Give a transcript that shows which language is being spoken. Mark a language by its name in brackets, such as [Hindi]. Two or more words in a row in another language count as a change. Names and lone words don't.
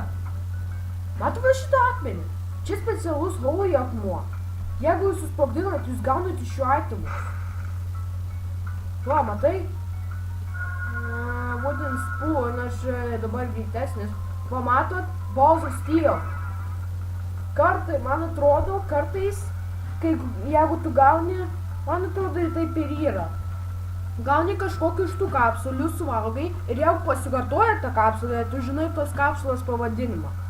[Lithuanian] Matot va šitą akmenį? Čia specialus Halloween akmuo. Jeigu jūs susprogdinat, jūs gaunate šių itemus. Va, matai? [English] Wooden spoon, [Lithuanian] aš dabar greitesnis. Pamatot, [English] balls of steel. [Lithuanian] Man atrodo, kartais, jeigu tu gauni, man atrodo ir taip ir yra. Gauni kažkokių iš tų kapsulių, suvalgai ir jeigu pasikartoja tą kapsulę, tu žinai tos kapsulės pavadinimą.